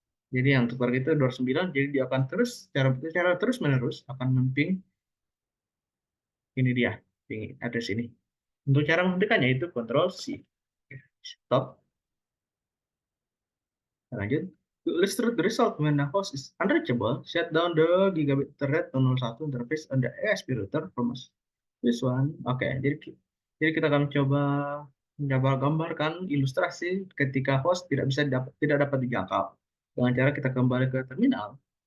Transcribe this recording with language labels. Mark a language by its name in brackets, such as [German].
[Indonesian] Jadi yang untuk target itu 209, jadi dia akan terus secara terus menerus akan memping ini dia, ping address ini. Untuk cara menghentikannya itu Ctrl C. Stop. Lanjut. [English] To illustrate the result when the host is unreachable, shut down the gigabit Ethernet 001 interface on the ASP router from this one. [Indonesian] Oke, jadi kita akan mencoba gambarkan ilustrasi ketika host tidak dapat dijangkau dengan cara kita kembali ke terminal.